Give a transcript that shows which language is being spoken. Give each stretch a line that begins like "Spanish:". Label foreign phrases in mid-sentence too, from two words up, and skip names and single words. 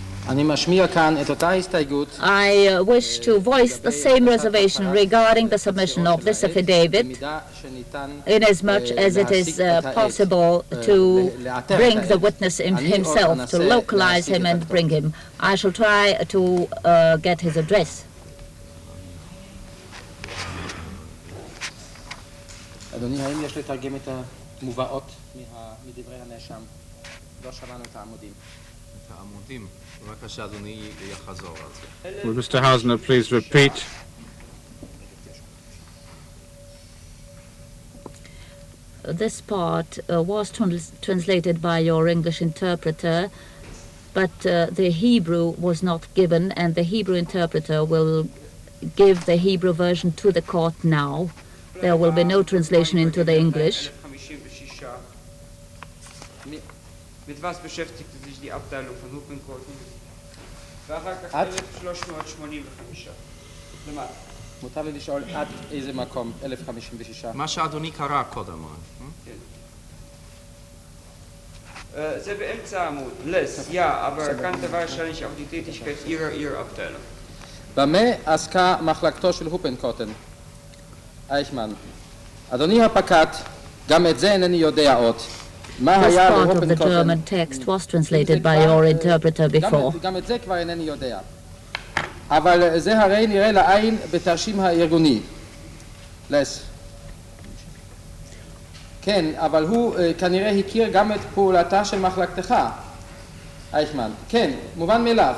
English: I wish to voice the same reservation regarding the submission of this affidavit, inasmuch as it is possible to bring the witness himself, to localize him and bring him. I shall try to get his address.
Hebrew: אדוני, האם יש לתרגם את המובאות מדברי הנאשם? לא שמענו את העמודים. את העמודים? בבקשה, אדוני יחזור על זה.
English: Will Mr. Hausner please repeat? This part was translated by your English interpreter, but the Hebrew was not given, and the Hebrew interpreter will give the Hebrew version to the court now. There will be no translation into the English.
German: Mit was beschäftigte sich die Abteilung von Hupenkoten?
Hebrew: ואחר כך 1385. למטה. מותר לי לשאול עד איזה מקום? 1056. מה שאדוני קרא קודם. כן. זה באמצע העמוד. לס,
German: ja, aber kannte wahrscheinlich auch die Tätigkeit ihrer Abteilung.
Hebrew: במה עסקה מחלקתו של הופנקוטן? אייכמן. אדוני הפקד, גם את זה אינני יודע עוד.
English: This part of the German text was translated by your interpreter before.
Hebrew: גם את זה כבר אינני יודע. אבל זה הרי נראה לעין בתרשים הארגוני. לס. כן, אבל הוא כנראה הכיר גם את פעולתה של מחלקתך. אייכמן. כן, מובן מאליו.